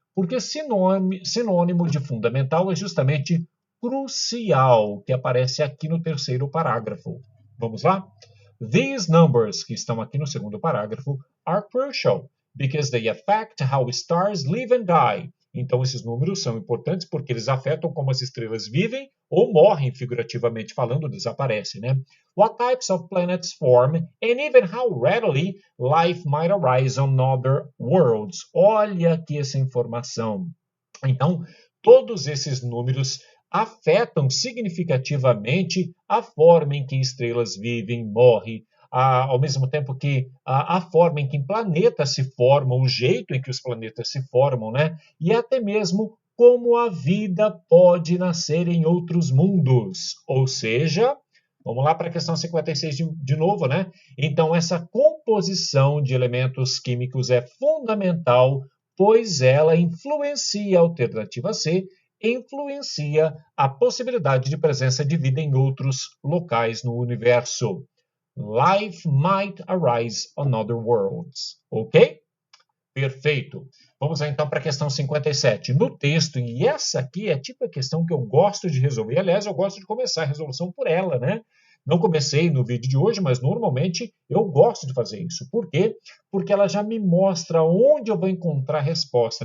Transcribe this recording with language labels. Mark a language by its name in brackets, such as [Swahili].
[Portuguese] Porque sinônimo de fundamental é justamente crucial, que aparece aqui no terceiro parágrafo. Vamos lá? [English] These numbers, [Portuguese] que estão aqui no segundo parágrafo, [English] are crucial because they affect how stars live and die. [Portuguese] Então, esses números são importantes porque eles afetam como as estrelas vivem ou morrem, figurativamente falando, desaparecem, né? [English] What types of planets form and even how readily life might arise on other worlds. [Portuguese] Olha aqui essa informação. Então, todos esses números afetam significativamente a forma em que estrelas vivem, morrem, ao mesmo tempo que a forma em que planetas se formam, o jeito em que os planetas se formam, né? E até mesmo como a vida pode nascer em outros mundos. Ou seja, vamos lá para a questão 56 de novo, né? Então, essa composição de elementos químicos é fundamental, pois ela influencia a alternativa C, influencia a possibilidade de presença de vida em outros locais no universo. [English] Life might arise on other worlds. [Portuguese] Ok? Perfeito. Vamos lá então para a questão 57. No texto, e essa aqui é tipo a questão que eu gosto de resolver. Aliás, eu gosto de começar a resolução por ela, né? Não comecei no vídeo de hoje, mas normalmente eu gosto de fazer isso. Por quê? Porque ela já me mostra onde eu vou encontrar a resposta.